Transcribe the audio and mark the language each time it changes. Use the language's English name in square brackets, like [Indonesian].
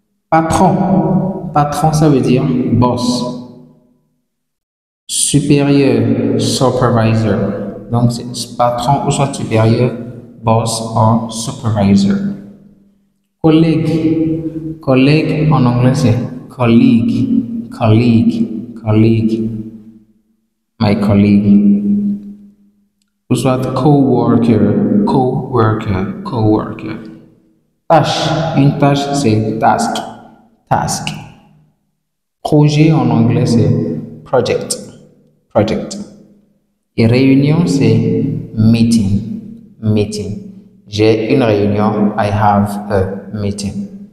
[French] Patron. Patron, ça veut dire boss. Supérieur, supervisor. Donc, c'est patron ou soit supérieur, boss ou supervisor. Collègue. Collègue en anglais, c'est colleague. [English] Colleague, colleague, my colleague. [French] Ou soit [English] co-worker, co-worker, co-worker. [French] Tâche, une tâche c'est task, task. Projet en anglais c'est project, project. Et réunion c'est meeting, meeting. J'ai une réunion, [English] I have a meeting.